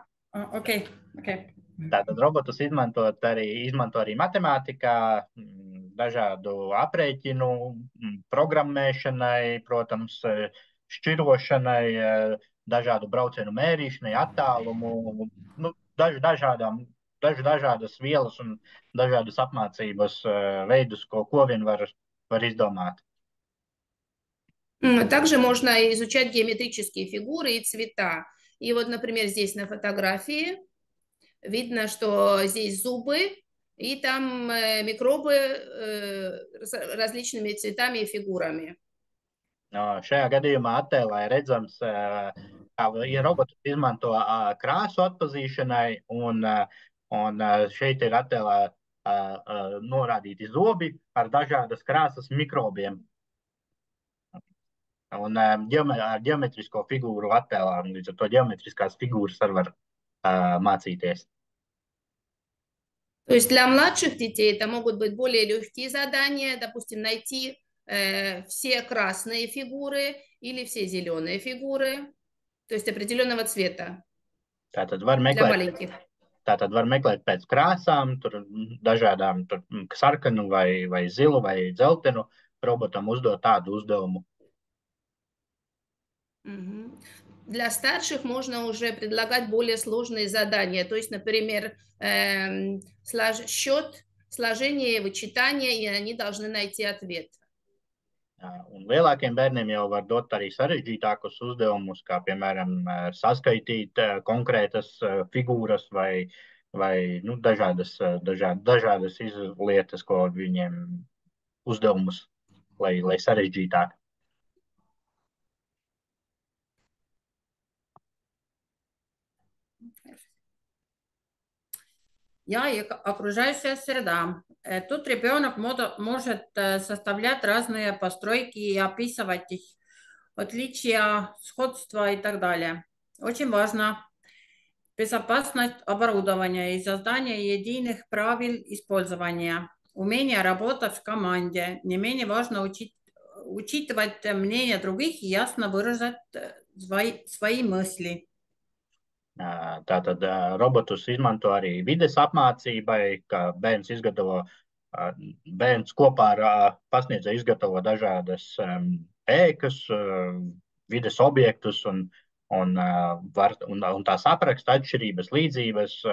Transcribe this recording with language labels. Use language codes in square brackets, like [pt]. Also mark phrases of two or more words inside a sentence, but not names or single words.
[ru] Окей. [lv] Tātad robotus izmanto arī matemātikā, dažādu aprēķinu, programmēšanai, protams, šķirošanai, dažādu braucienu mērīšanai, attālumu, nu, dažādas vielas un dažādas apmācības veidus, ko vien var izdomāt. [ru] Также можно изучать геометрические фигуры и цвета. И вот, например, здесь на фотографии видно, что здесь зубы, и там микробы различными цветами и фигурами. [lv] Šajā gadījumā attēlā ir redzams, kā robotus izmanto krāsu atpazīšanai, un šeit ir attēlā norādīti zobi ar dažādas krāsas mikrobiem. Un ar ģeometrisko figūru attēlā, un līdz ar to ģeometriskās figūras var mācīties. [ru] То есть для младших детей это могут быть более легкие задания, допустим, найти все красные фигуры или все зеленые фигуры, то есть определенного цвета. [lv] Tātad var meklēt pēc krāsām, tur dažādām sarkanu vai zilu vai dzeltenu, robotam uzdot tādu uzdevumu. [ru] Для старших можно уже предлагать более сложные задания, то есть, например, счет, сложение, вычитание, и они должны найти ответ. [lv] Un lielākiem bērniem jau var dot arī sarežģītākus uzdevumus, kā piemēram saskaitīt konkrētas figūras vai nu, dažādas lietas, ko viņiem uzdevumus, lai sarežģītāk. [ru] И окружающая среда. Тут ребенок может составлять разные постройки и описывать их, отличия, сходства и так далее. Очень важно безопасность оборудования и создание единых правил использования, умение работать в команде. Не менее важно учитывать мнение других и ясно выражать свои мысли. [lv] Tātad robotus izmanto arī vides apmācībai, ka bērns kopā ar pasniedzēju izgatavo dažādas ēkas, vides objektus un tās apraksta atšķirības, līdzības.